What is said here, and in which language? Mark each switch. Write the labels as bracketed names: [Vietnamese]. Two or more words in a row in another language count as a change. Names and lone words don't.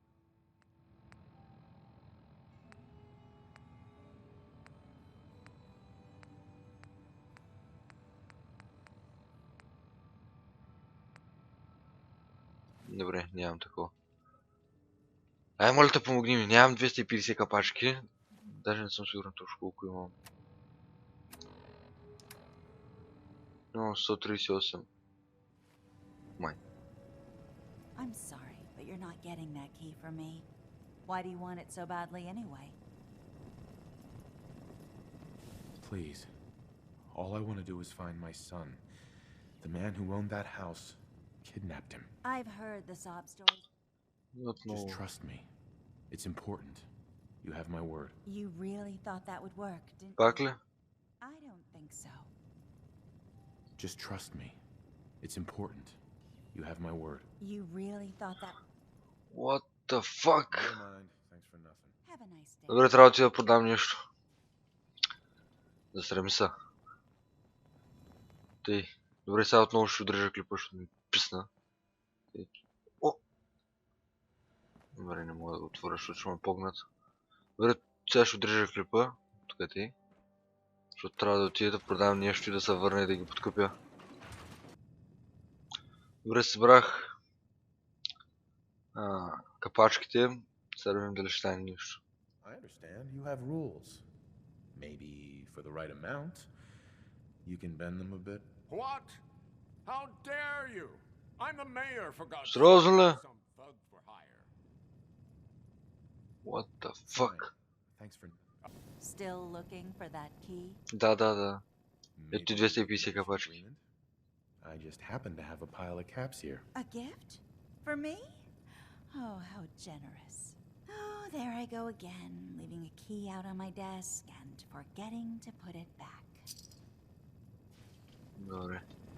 [Bulgarian] Добре, нямам такова. Ай, моля те, помогни ми. Нямам 250 капачки. Даже не съм сигурен точно колко имам. Но 138. Май. [English] I'm sorry, but you're not getting that key from me. Why do you want it so badly anyway? Please. All I want to do is find my son. The man who owned that house kidnapped him. I've heard the sob stories. Just trust me. It's important. You have my word. You really thought that would work, didn't [Bulgarian] Пак [English] you? [Bulgarian] ли? [English] I don't think so. Just trust me. It's important. You have my word. You really thought that... What the fuck? Never mind. Thanks for nothing. Have a nice day. [Bulgarian] Добре, трябва да ти да продам нещо. Засреми се. Тъй. Добре, сега отново ще отрежа клипа, защото ми писна. О! Добре, не мога да го отворя, защото ще ме погнат. Добре, сега ще отрежа клипа. Тук ти. Защото трябва да отида да продам нещо и да се върна и да ги подкупя. Добре, събрах капачките. Сега да видим дали ще стане нещо. [English] I understand. You have rules. Maybe for the right amount, you can bend them a bit. What? How dare you? I'm the mayor, for God's sake. [Bulgarian] Сериозно ли? [English] Some thug for hire. What the fuck? Thanks for... Still looking for that key? [Bulgarian] Да. [English] Maybe [Bulgarian] Ето [English] we [Bulgarian] 250 [English] can reach an [Bulgarian] капачки. [English] agreement? I just happen to have a pile of caps here. A gift? For me? Oh, how generous. Oh, there I go again, leaving a key out on my desk and forgetting to put it back. [Bulgarian] Добре.